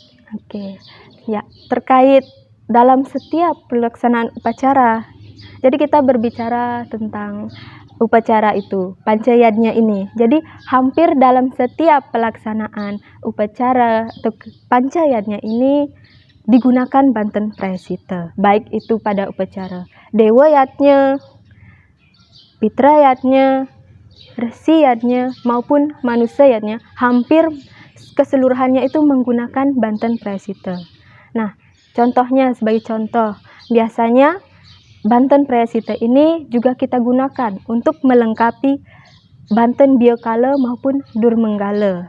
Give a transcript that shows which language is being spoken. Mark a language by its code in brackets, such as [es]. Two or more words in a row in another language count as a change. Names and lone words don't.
[id] Terkait dalam setiap pelaksanaan upacara. Jadi kita berbicara tentang upacara itu, pancayadnya ini. Jadi hampir dalam setiap pelaksanaan upacara atau pancayadnya ini digunakan Banten Prayascita. Baik itu pada upacara dewayatnya, pitrayatnya, resiyatnya maupun manusayatnya, hampir keseluruhannya itu menggunakan Banten Prayascita. Nah, contohnya sebagai contoh, biasanya Banten Prayascita ini juga kita gunakan untuk melengkapi Banten Biokala maupun Durmenggala.